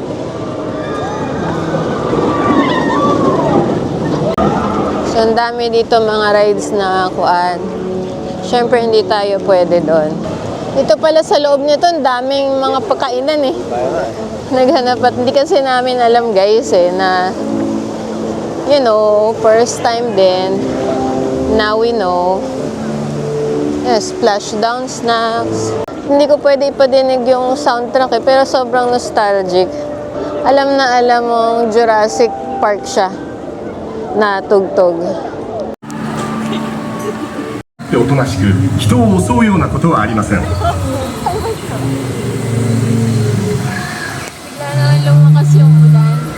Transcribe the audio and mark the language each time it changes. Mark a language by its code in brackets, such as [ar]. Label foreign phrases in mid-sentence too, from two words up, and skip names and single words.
[tl] So, ang dami dito mga rides na kuan. Siyempre, hindi tayo pwede doon. Dito pala sa loob nito, ang daming mga pagkainan eh. Naghanap at hindi kasi namin alam, guys, na [en] first time [tl] din. [en] Now we know. Yes, splashdown snacks. [tl] Hindi ko pwede ipadinig yung soundtrack pero sobrang nostalgic. Alam na alam mong Jurassic Park siya na tugtog. [ja] おとなしく人を襲うようなことはありません。 [tl] Lumakas yung ulan.